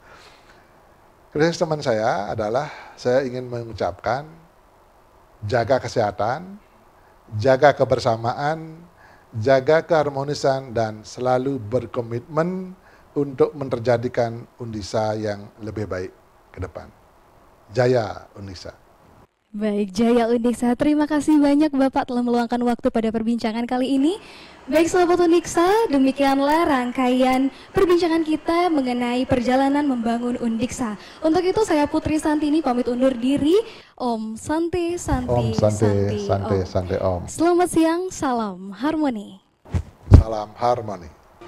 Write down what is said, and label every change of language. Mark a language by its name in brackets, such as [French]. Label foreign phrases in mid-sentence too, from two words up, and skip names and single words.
[English] Closing statement [Indonesian] saya adalah saya ingin mengucapkan jaga kesehatan, jaga kebersamaan, jaga keharmonisan, dan selalu berkomitmen untuk menterjadikan Undisa yang lebih baik ke depan. Jaya Undisa. Baik, Jaya Undiksa. Terima kasih banyak Bapak telah meluangkan waktu pada perbincangan kali ini. Baik sahabat Undiksa, demikianlah rangkaian perbincangan kita mengenai perjalanan membangun Undiksa. Untuk itu saya Putri Santini pamit undur diri. [Sanskrit] Om Santi Santi Om Santi Santi Santi Om. Santi Om. [Indonesian] Selamat siang, salam harmoni. Salam harmoni.